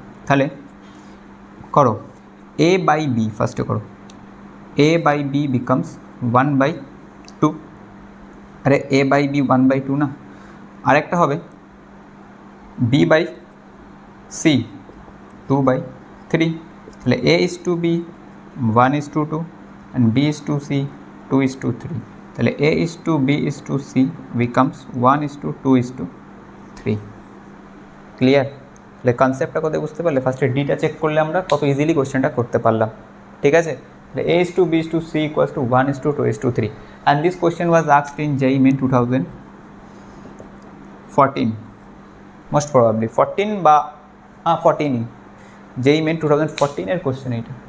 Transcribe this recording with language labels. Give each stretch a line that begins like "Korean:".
Bangla: তাহলে করো a/b, ফার্স্টে করো a/b বিকামস 1/2, আরে a/b 1/2 না, আরেকটা হবে b/c 2/3, তাহলে
English: a is to b 1:2 and b is to c 2:3, তাহলে a is to b is to c becomes 1:2:3।
Bangla: Clear? তাহলে কনসেপ্টটা কত বুঝতে পারলে? ফার্স্টে ডিটা চেক করলে আমরা কত ইজিলি কোশ্চেনটা করতে পারলাম। ঠিক আছে, তাহলে
English: a is to b is to c equals to 1:2:3, and this question was asked in JEE Main 2014, most probably 14 বা 14ই,
Bangla: JEE Main 2014 এর কোশ্চেন এইটা।